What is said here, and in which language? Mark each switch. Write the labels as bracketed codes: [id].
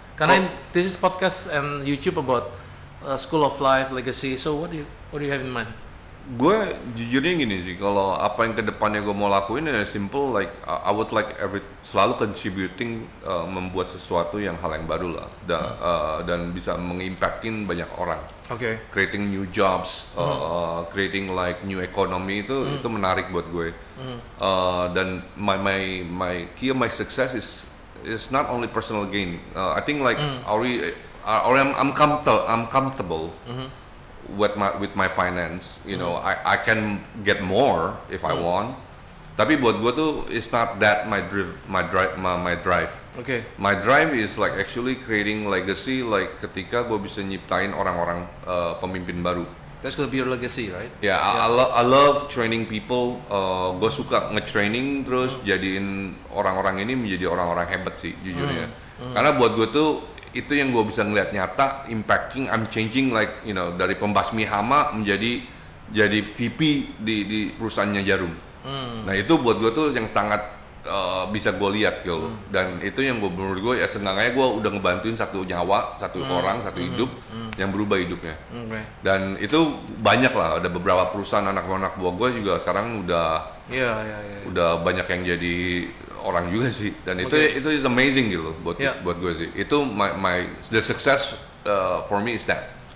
[id] Karena [en] this is podcast and YouTube about school of life, legacy. So what do you have in mind? [id] Gue jujurnya gini sih, kalau apa yang kedepannya gue mau lakuin ya simple, [en] like I would like [id] selalu [en] contributing, [id] membuat sesuatu yang hal yang baru lah, dan bisa mengimpactin banyak orang. [en] Okay. Creating new jobs, creating like new economy [id] itu menarik buat gue. [en] Dan my key of my success is not only personal gain. I think like or I'm comfortable with my finance. You know, I can get more if I want. [id] Tapi buat gue tuh [en] it's not that my drive. Okay. My drive is like actually creating legacy, like [id] ketika gue bisa nyiptain orang-orang pemimpin baru. [en] That's gonna be your legacy, right? Yeah, I love training people. [id] Gue suka nge-training terus jadiin orang-orang ini menjadi orang-orang hebat sih jujurnya. Karena buat gue tuh itu yang gue bisa ngeliat nyata, impacting, [en] I'm changing like you know [id] dari pembasmi hama menjadi VP di perusahaannya Jarum. Nah itu buat gue tuh yang sangat bisa gue lihat gitu. Dan itu yang menurut gue ya seenggaknya gue udah ngebantuin satu nyawa, satu orang, satu hidup yang berubah hidupnya. Dan itu banyak lah, ada beberapa perusahaan anak-anak buah gue juga sekarang udah banyak yang jadi orang juga sih. Dan itu [en] is amazing [id] gitu buat gue sih. Itu [en] the success for me is that.